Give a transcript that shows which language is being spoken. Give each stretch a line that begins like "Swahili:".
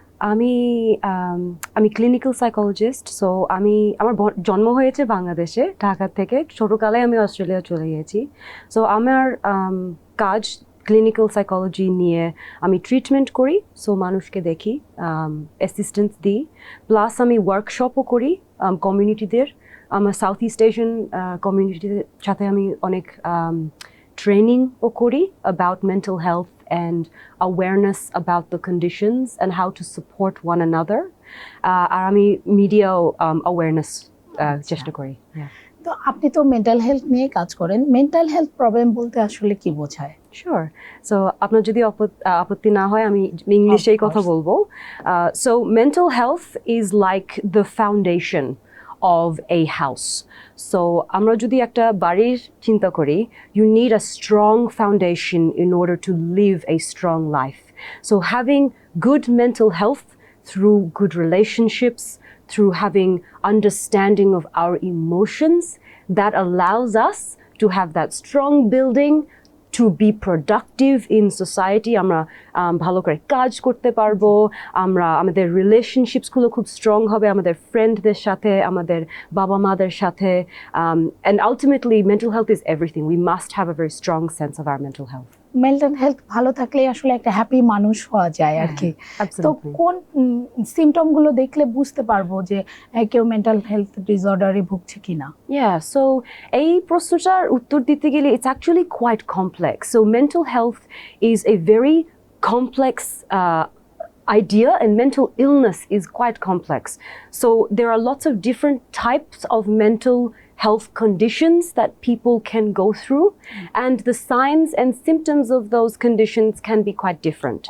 Bangla: আমি clinical psychologist. So আমার জন্ম হয়েছে বাংলাদেশে, ঢাকা থেকে। ছোটকালে আমি অস্ট্রেলিয়া চলে গিয়েছি। সো আমার কাজ ক্লিনিক্যাল সাইকোলজি নিয়ে। আমি ট্রিটমেন্ট করি, সো মানুষকে দেখি, অ্যাসিস্ট্যান্স দিই, প্লাস আমি ওয়ার্কশপও করি কমিউনিটিদের। আমার সাউথ ইস্ট এশিয়ান কমিউনিটির সাথে আমি অনেক ট্রেনিংও করি
English: about mental health and awareness about the conditions and how to support one another.
Bangla: আর আমি মিডিয়াও awareness চেষ্টা করি। তো আপনি তো মেন্টাল হেলথ নিয়ে কাজ করেন। মেন্টাল হেলথ প্রবলেম বলতে আসলে কি বোঝায়?
English: Sure.
Bangla: So আপনার যদি আপত্তি না হয় আমি ইংলিশেই কথা বলবো।
English: So mental health is like the foundation of a house. So
Bangla: আমরা যদি একটা বাড়ির চিন্তা করি,
English: you need a strong foundation in order to live a strong life. So having good mental health through good relationships, through having understanding of our emotions, that allows us to have that strong building to be productive in society.
Bangla: আমরা ভালো করে কাজ করতে পারবো, আমাদের রিলেশনশিপসগুলো খুব strong হবে আমাদের ফ্রেন্ডদের সাথে, আমাদের বাবা মাদের সাথে,
English: and ultimately mental health is everything. We must have a very strong sense of our mental health.
Bangla: Mental health ভালো থাকলে আসলে একটা হ্যাপি মানুষ হওয়া যায় আর কি। তো কোন সিমটমগুলো দেখলে বুঝতে পারবো যে কেউ মেন্টাল হেলথ ডিসঅর্ডারে ভুগছে কিনা? So এই প্রশ্নটার উত্তর দিতে গেলে
English: it's actually quite complex. So mental health is a very complex idea, and mental illness is quite complex. So there are lots of different types of mental health conditions that people can go through, and the signs and symptoms of those conditions can be quite different.